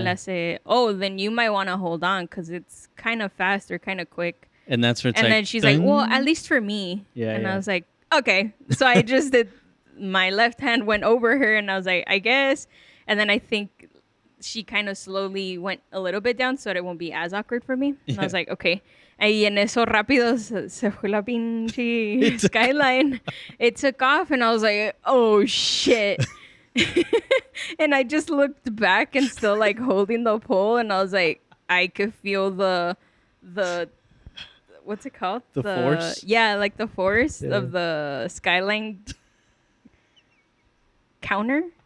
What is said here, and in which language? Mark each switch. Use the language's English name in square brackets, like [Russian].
[English] Let's say, oh, then you might want to hold on because it's kind of fast or kind of quick. And that's where it's And like, then she's like, well, ding. at least for me. Yeah, and yeah. I was like, okay. So I just did, my left hand went over her, and I was like, I guess. And then I think she kind of slowly went a little bit down so that it won't be as awkward for me. And I was like, okay. [Spanish] Y en eso rápido se fue la pinche skyline. [English] It took off, and I was like, oh shit. And I just looked back and still like holding the pole, and I was like, I could feel the what's it called? The force? Yeah, like the force of the skyline counter.